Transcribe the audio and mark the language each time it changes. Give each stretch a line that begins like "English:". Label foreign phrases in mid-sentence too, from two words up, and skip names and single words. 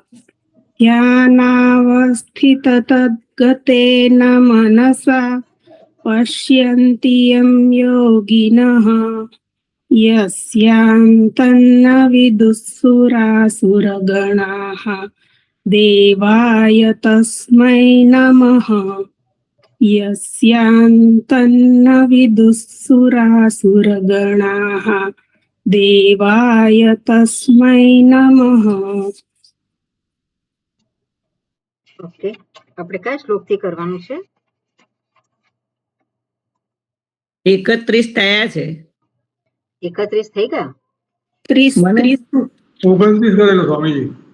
Sanskrit: ध्यानावस्थिततद्गतेन मनसा पश्यन्ति यं योगिनः यस्यान्तन्न विदुःसुरासुरगणाः देवाय तस्मै नमः यस्यान्तन्न विदुःसुरासुरगणाः देवाय तस्मै नमः.
Gujarati: ઓકે, આપણે કયા શ્લોક થી કરવાનું છે? 31 થયા છે. 31 થઈ ગયા? 30 29 કરેલો સ્વામીજી.